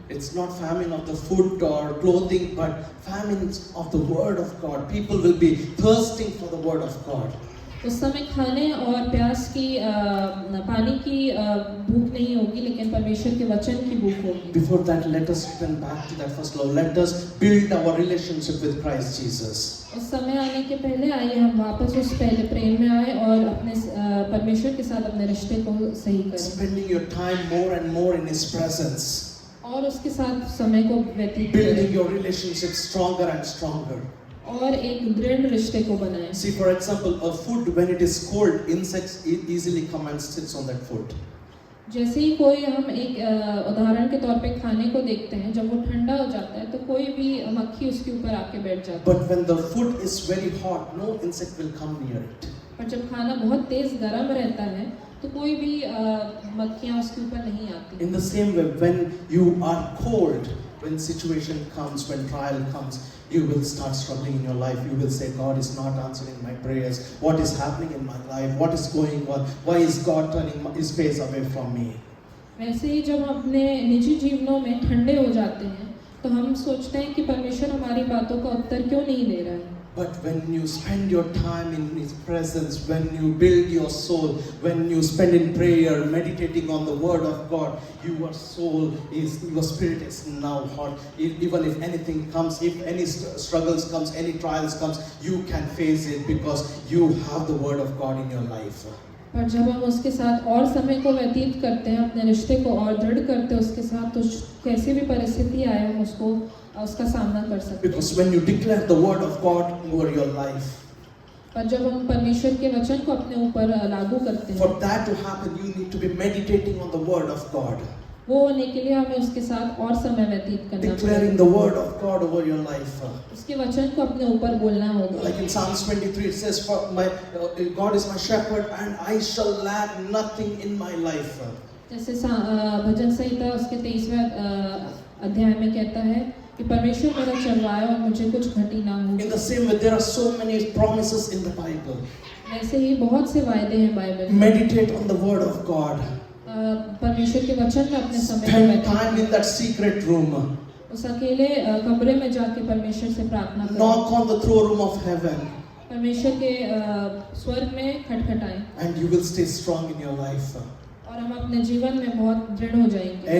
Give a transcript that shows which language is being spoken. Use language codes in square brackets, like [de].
[en] It's not famine of the food or clothing, but famines of the word of God. People will be thirsting for the word of God. [hi] उस समय खाने और प्यास की पानी की भूख नहीं होगी, लेकिन परमेश्वर के वचन की भूख होगी। [en] Before that, let us return back to that first love. Let us build our relationship with Christ Jesus. [hi] उस समय आने के पहले आइए हम वापस उस पहले प्रेम में आए और अपने परमेश्वर के साथ अपने रिश्ते को सही करें [en] Spending your time more and more in His presence. [hi] और उसके साथ समय को व्यतीत [en] Building [hi] करें [en] your relationship stronger and stronger. [hi] और एक दृढ़ रिश्ते को बनाएं। [en] See, for example, a food when it is cold, insects easily come and sits on that food. [hi] जैसे ही कोई हम एक उदाहरण के तौर पे खाने को देखते हैं, जब वो ठंडा हो जाता है तो कोई भी मक्खी उसके ऊपर आके बैठ जाती है। [en] But when the food is very hot, no insect will come near it. [hi] पर जब खाना बहुत तेज गर्म रहता है तो कोई भी मक्खियाँ उसके ऊपर नहीं आती। [en] In the same way, when you are cold, when situation comes, when trial comes, you will start struggling in your life. You will say, God is not answering my prayers. What is happening in my life? What is going on? Why is God turning His face away from me? [hi] वैसे ही जब हम अपने निजी जीवनों में ठंडे हो जाते हैं तो हम सोचते हैं कि परमेश्वर हमारी बातों का उत्तर क्यों नहीं दे रहा है। [en] But when you spend your time in His presence, when you build your soul, when you spend in prayer, meditating on the Word of God, your spirit is now hot. Even if anything comes, if any struggles comes, any trials comes, you can face it because you have the Word of God in your life. [hi] पर जब हम उसके साथ और समय को व्यतीत करते हैं, अपने रिश्ते को और दृढ़ करते हैं उसके साथ, तो कैसी भी परिस्थिति आए हम उसका सामना कर सकते हैं। [en] Because when you declare the word of God over your life, [hi] पर जब हम परमेश्वर के वचन को अपने ऊपर लागू करते हैं, [en] for that to happen, you need to be meditating on the word of God. [hi] वो होने के लिए हमें उसके साथ और समय व्यतीत करना [en] Declaring [hi] पड़ेगा। [en] the word of God over your life. [hi] उसके वचन को अपने ऊपर बोलना होगा। [en] Like in Psalms 23, it says, "For God is my shepherd, and I shall lack nothing in my life." [hi] जैसे भजन संहिता उसके 23वें अध्याय में कहता है कि परमेश्वर मेरा चरवाहा है और मुझे कुछ घटी ना हो। [en] In the same way, there are so many promises in the Bible. [hi] वैसे ही बहुत से वायदे हैं बाइबल में। [en] Meditate on the word of God. [hi] परमेश्वर के वचन में अपने समय [en] Spend [hi] को [en] time in that secret room. [hi] उस अकेले कमरे में जाके परमेश्वर से प्रार्थना करें। [en] Knock on the throne room of heaven. [hi] परमेश्वर के स्वर्ग में खटखटाएं। [en] And you will stay strong in your life. [hi] और हम अपने जीवन में बहुत दृढ़ हो जाएंगे।